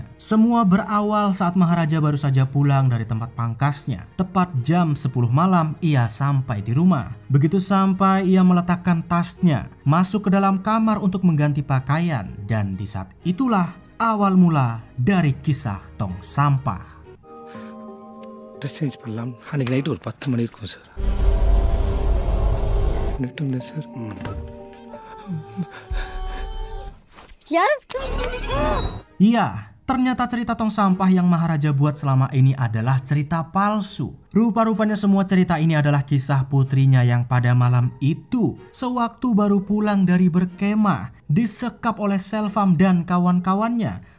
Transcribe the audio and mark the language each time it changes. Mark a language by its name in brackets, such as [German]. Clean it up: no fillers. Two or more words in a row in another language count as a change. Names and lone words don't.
[Indonesian] Semua berawal saat Maharaja baru saja pulang dari tempat pangkasnya. Tepat jam 10 malam ia sampai di rumah. Begitu sampai ia meletakkan tasnya, masuk ke dalam kamar untuk mengganti pakaian. Dan di saat itulah awal mula dari kisah tong sampah. [English] dress change [Tamil] பண்ணலாம். அன்றைக்கி நைட்டு ஒரு 10 மணி இருக்கும் சார். நெட்டு சார். [Indonesian] Iya, ternyata cerita tong sampah yang Maharaja buat selama ini adalah cerita palsu. Rupa-rupanya semua cerita ini adalah kisah putrinya yang pada malam itu, sewaktu baru pulang dari berkemah, disekap oleh Selvam dan kawan-kawannya.